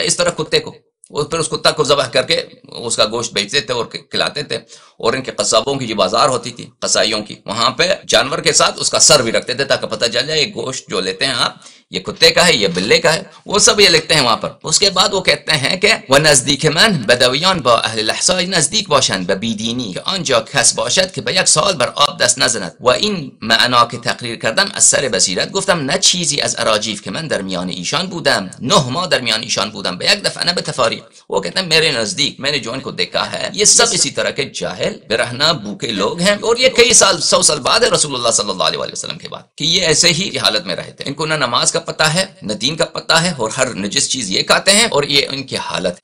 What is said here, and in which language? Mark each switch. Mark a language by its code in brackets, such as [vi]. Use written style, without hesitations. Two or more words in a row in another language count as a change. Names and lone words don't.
[ur] اس طرح کتے کو وہ پھر اس کتا کو ذبح کر کے اس کا گوشت بیچتے تھے اور کھلاتے تھے. اور ان کے قصابوں کی جو بازار ہوتی تھی قصائیوں کی وہاں پہ جانور کے ساتھ اس کا سر بھی رکھتے تھے تاکہ پتہ چل جائے یہ گوشت جو لیتے ہیں آپ یہ کتے کا ہے یہ بلے کا ہے. وہ سب یہ لکھتے ہیں وہاں پر. اس کے بعد وہ کہتے ہیں کہ [fa] وَنَزْدِيكَ مَنْ بَدَوِيَانْ با اہل الاحساء نزدیک باشند ببیدینی که آنجا کس باشد که به یک سال بر آب دست نزند و این معنا که تقریر کردم از سر بصیرت گفتم نه چیزی از اراجیف که من در میان ایشان بودم 9 ماه در میان ایشان بودم به یک دفعه نه به تفاریق. [ur] وہ کہتے ہیں میرے نزدیک میں نے جو ان کو دیکھا ہے یہ سب اسی طرح کے جاہل برہنہ بھوکے لوگ ہیں. اور یہ کئی سال 100 سال بعد ہے رسول اللہ [ar] صلی اللہ علیہ وسلم [ur] کے بعد کہ یہ ایسے ہی حالت میں رہے تھے. ان کو نہ نماز کا پتہ ہے نہ دین کا پتہ ہے اور ہر نجس چیز یہ کھاتے ہیں اور یہ ان کی حالت.